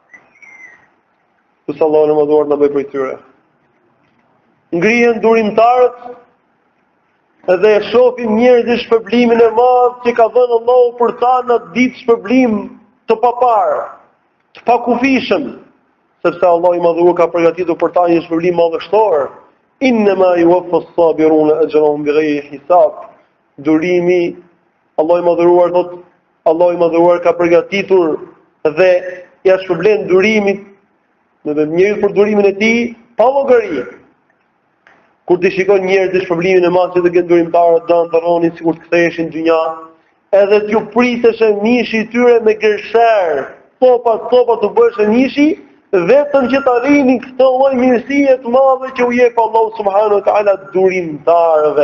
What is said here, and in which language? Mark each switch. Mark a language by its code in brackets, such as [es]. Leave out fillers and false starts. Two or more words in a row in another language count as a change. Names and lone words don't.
[sq] Kusht Allahu i madhëruar na bëj prej tyre. Ngrihen durimtarët edhe e shohin njerëzit shpërblimin e madh që ka dhënë Allahu për ta në ditë shpërblim të papar, të pakufishëm, sepse Allahu i madhëruar ka përgatitur për ta një shpërblim madhështor. [ar] إنما يوفى الصابرون أجرهم بغير حساب. [sq] Durimi, Allahu i madhëruar thot, Allahu i madhëruar ka përgatitur dhe ja shpërblen durimit në njeriu për durimin e tij pa llogari. Kur ti shikon njerëzit shpërblimin e madh që të kenë durimtarët do ndronin sikur të ktheheshin në dynja, edhe t'ju pritesh mishi i tyre me gërsher, topa të bësh mishi, vetëm që të arrini këtë lloj mirësie të madhe që u jep Allahu [ar] سبحانه وتعالى [sq] durimtarëve.